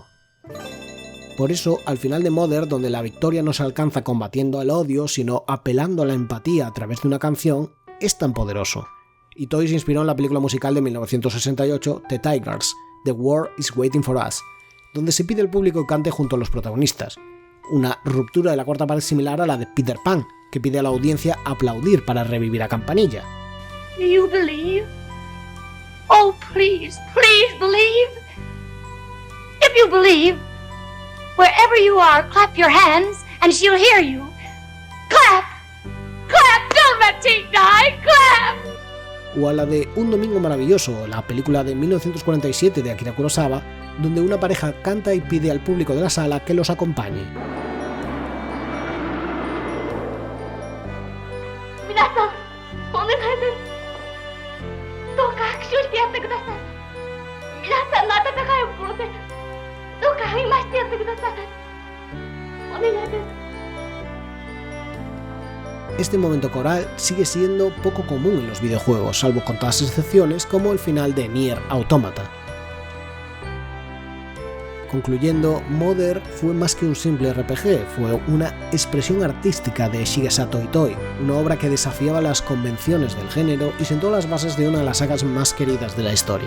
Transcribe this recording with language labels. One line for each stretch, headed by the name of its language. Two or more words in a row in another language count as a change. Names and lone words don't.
Spanish: Por eso, al final de Mother, donde la victoria no se alcanza combatiendo el odio, sino apelando a la empatía a través de una canción, es tan poderoso. Itoi se inspiró en la película musical de 1968 The Tigers, The World is Waiting for Us, donde se pide al público que cante junto a los protagonistas, una ruptura de la cuarta pared similar a la de Peter Pan, que pide a la audiencia aplaudir para revivir a Campanilla.
English: Do you believe? Oh, please, please believe. If you believe, wherever you are, clap your hands and she'll hear you. Clap! Clap! Don't let Tig die! Clap!
Spanish: O a la de Un domingo maravilloso, la película de 1947 de Akira Kurosawa, donde una pareja canta y pide al público de la sala que los acompañe.
Japanese: 皆さん、お願いです. どうか拍手してやってください。皆さんの温かい心でどうか励ましてやってください. お願いです.
Spanish: Este momento coral sigue siendo poco común en los videojuegos, salvo contadas excepciones como el final de Nier Automata. Concluyendo, Mother fue más que un simple RPG, fue una expresión artística de Shigesato Itoi, una obra que desafiaba las convenciones del género y sentó las bases de una de las sagas más queridas de la historia.